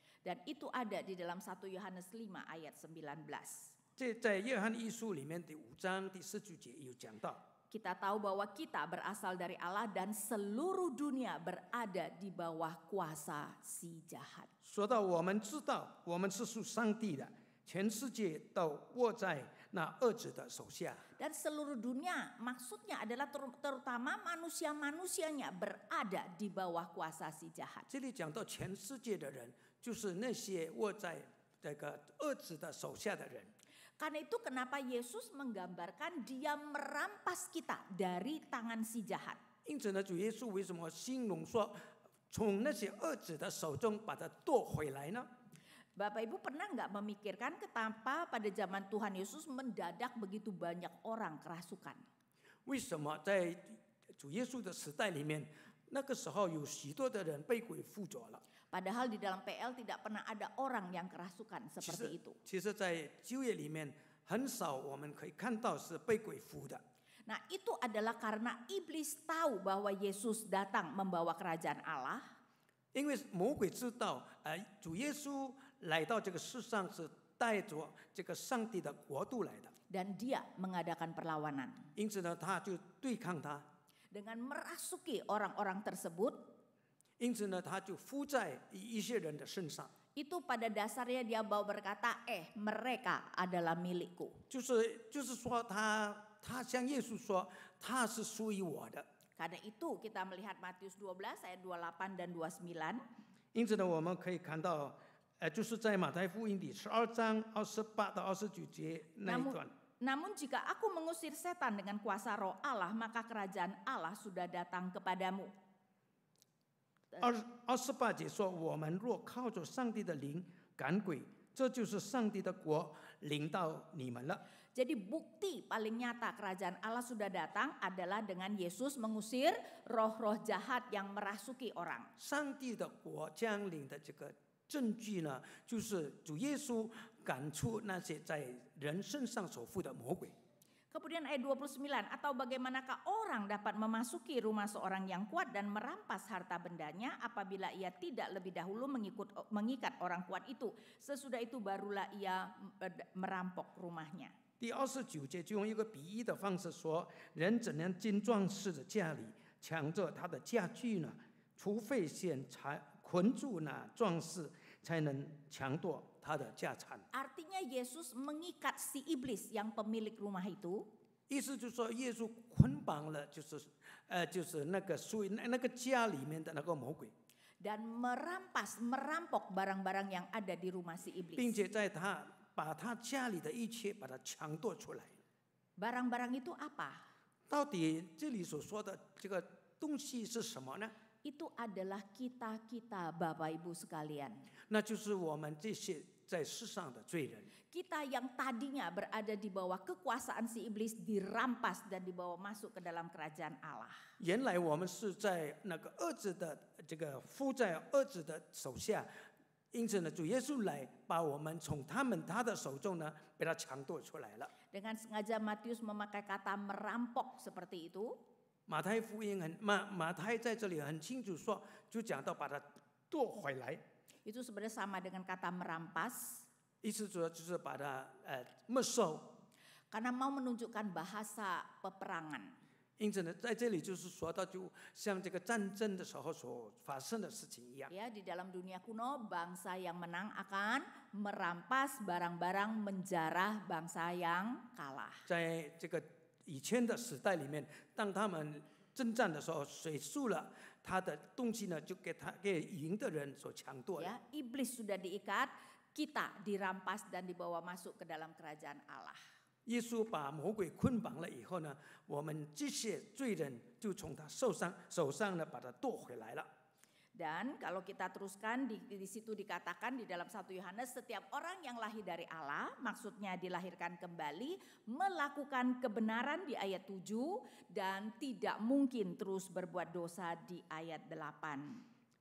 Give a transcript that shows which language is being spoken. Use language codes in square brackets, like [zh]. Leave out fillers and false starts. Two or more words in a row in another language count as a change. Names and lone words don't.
[id] Dan itu ada di dalam 1 Yohanes 5 ayat 19. [zh] 这在约翰一书里面第5章第19节有讲到。 [id] Kita tahu bahwa kita berasal dari Allah dan seluruh dunia berada di bawah kuasa si jahat. [zh] 说到我们知道我们是属上帝的，全世界都握在那恶者的手下。 [id] Dan seluruh dunia maksudnya adalah terutama manusia-manusianya berada di bawah kuasa si jahat. [zh] 这里讲到全世界的人，就是那些握在这个恶者的手下的人。 [id] Karena itu kenapa Yesus menggambarkan dia merampas kita dari tangan si jahat. [zh] 因此呢，主耶稣为什么形容说从那些恶者的手中把它夺回来呢？ [id] Bapak Ibu pernah nggak memikirkan kenapa pada zaman Tuhan Yesus mendadak begitu banyak orang kerasukan? [zh] 为什么在主耶稣的时代里面，那个时候有许多的人被鬼附着了？ [id] Padahal di dalam PL tidak pernah ada orang yang kerasukan [zh] 其 [id] seperti [zh] 实 [id] itu. [zh] 其实在旧约里面很少我们可以看到是被鬼附的。 [id] Nah itu adalah karena iblis tahu bahwa Yesus datang membawa kerajaan Allah. [zh] 因为魔鬼知道，主耶稣来到这个世上是带着这个上帝的国度来的， [id] Dan dia mengadakan perlawanan. [zh] 因此呢，他就对抗他， [id] Dengan merasuki orang-orang tersebut, [zh] 因此呢，他就附在一些人的身上， [id] itu pada dasarnya dia mau berkata, mereka adalah milikku. [zh] 就是说他向耶稣说，他是属于我的。 [id] Karena itu kita melihat Matius 12 ayat 28 dan 29. [zh] 因此呢，我们可以看到，就是在马太福音第12章28到29节那一段。 [id] Namun jika aku mengusir setan dengan kuasa roh Allah, maka kerajaan Allah sudah datang kepadamu. [zh] 28 节说，我们若靠着上帝的灵赶鬼，这就是上帝的国临到你们了。 [id] Jadi bukti paling nyata kerajaan Allah sudah datang adalah dengan Yesus mengusir roh-roh jahat yang merasuki orang. [zh] 上帝的国降临的这个证据呢，就是主耶稣赶出那些在人身上所附的魔鬼。 [id] Kemudian ayat 29, atau bagaimanakah orang dapat memasuki rumah seorang yang kuat dan merampas harta bendanya apabila ia tidak lebih dahulu mengikat orang kuat itu. Sesudah itu barulah ia merampok rumahnya. [zh] 第29节就用一个比喻的方式说，人怎样进壮士的家里，抢着他的家具呢？除非先捆住那壮士，才能抢夺他的家产。 [id] Artinya Yesus mengikat si iblis yang pemilik rumah itu. [zh] 意思就是说，耶稣捆绑了，就是那个属于那个家里面的那个魔鬼， [id] Dan merampok barang-barang yang ada di rumah si [zh] 并 [id] iblis. [zh] 且把他家里的一切把它抢夺出来。 [id] Barang-barang itu apa? [zh] 到底这里所说的这个东西是什么呢？ [id] Itu adalah kita Bapak Ibu sekalian. [zh] 那就是我们这些在世上的罪人。 [id] Kita yang tadinya berada di bawah kekuasaan si iblis dirampas dan dibawa masuk ke dalam kerajaan Allah. [zh] 原来我们是在那个恶者的这个附在恶者的手下，因此呢，主耶稣来把我们从他的手中呢，被他抢夺出来了。 [id] Dengan sengaja Matius memakai kata merampok seperti itu. [zh] 马太福音马太在这里很清楚说，就讲到把它夺回来， [id] Itu sebenarnya sama dengan kata merampas. [zh] 意思主要就是把它没收。 [id] Karena mau menunjukkan bahasa peperangan. [zh] 因此呢，在这里就是说到，就像这个战争的时候所发生的事情一样。 [id] Ya, di dalam dunia kuno bangsa yang menang akan merampas barang-barang menjarah bangsa yang kalah. [zh] 在这个以前的时代里面，当他们征战的时候，谁输了，他的东西呢，就给赢的人所抢夺了。 [id] Ya, iblis sudah diikat, kita dirampas dan dibawa masuk ke dalam kerajaan Allah. [zh] 耶稣把魔鬼捆绑了以后呢，我们这些罪人就从他手上呢把他夺回来了。 [id] Dan kalau kita teruskan di situ dikatakan di dalam 1 Yohanes, setiap orang yang lahir dari Allah, maksudnya dilahirkan kembali, melakukan kebenaran di ayat 7 dan tidak mungkin terus berbuat dosa di ayat 8.